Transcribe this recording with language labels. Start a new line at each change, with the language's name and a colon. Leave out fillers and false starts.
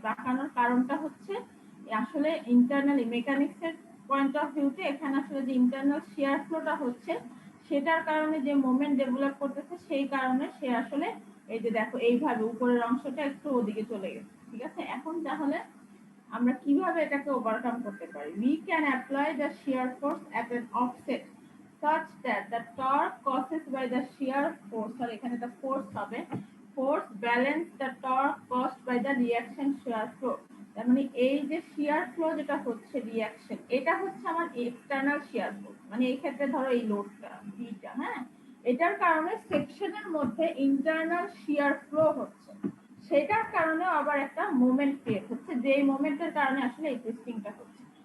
Bangla: বাঁকানোর কারণটা হচ্ছে আসলে ইন্টারনালি মেকানিক্সের পয়েন্ট অফ ভিউতে এখানে আসলে যে ইন্টারনাল শিয়ার ফ্লোটা হচ্ছে, সেটার কারণে যে মোমেন্ট ডেভেলপ করতেছে, সেই কারণে সে আসলে এই যে দেখো এইভাবে উপরের অংশটা একটু ওদিকে চলে গেছে। ঠিক আছে, এখন তাহলে আমরা কিভাবে এটাকে ওভারকাম করতে পারি?
English: We can apply the shear force at an offset such that the torque caused by the shear force, or
Bangla: এখানে
English: the force
Bangla: হবে,
English: force balance the torque caused by the reaction shear flow।
Bangla: তার মানে এই যে শিয়ার flow যেটা হচ্ছে reaction, এটা হচ্ছে আমার এক্সটার্নাল শিয়ার ফ্লো। মানে এই ক্ষেত্রে ধরো এই লোডটা বিটা, হ্যাঁ, এটার কারণে সেকশনের মধ্যে ইন্টারনাল শিয়ার ফ্লো হচ্ছে। সেটার কারণে আবার একটা মোমেন্ট ক্রিয়েট হচ্ছে, যে মোমেন্টের কারণে আসলে এই টুইস্টিংটা হচ্ছে।